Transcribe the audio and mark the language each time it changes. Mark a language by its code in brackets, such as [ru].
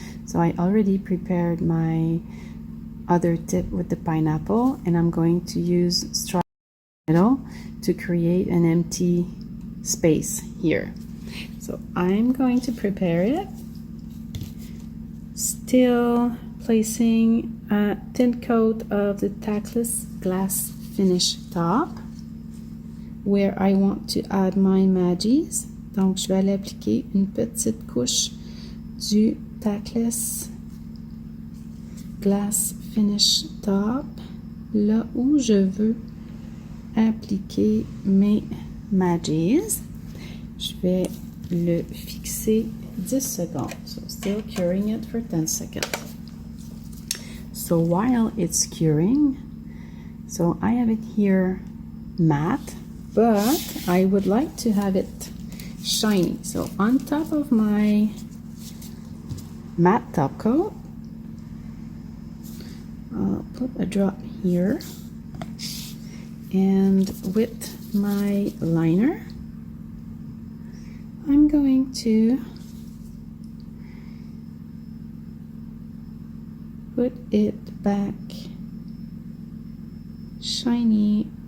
[en] So I already prepared my other tip with the pineapple, and I'm going to use straw middle to create an empty space here. So I'm going to prepare it, still placing a thin coat of the Tackless Glass Finish top where I want to add my Maggies. [fr] Donc, je vais aller appliquer une petite couche du Tackless Glass Finish Top là où je veux appliquer mes Maggies. Je vais le fixer 10 secondes. [en] So, still curing it for 10 seconds. So, while it's curing, so I have it here matte, but I would like to have it shiny. So, on top of my matte top coat, I'll put a drop here, and with my liner, I'm going to put it back shiny.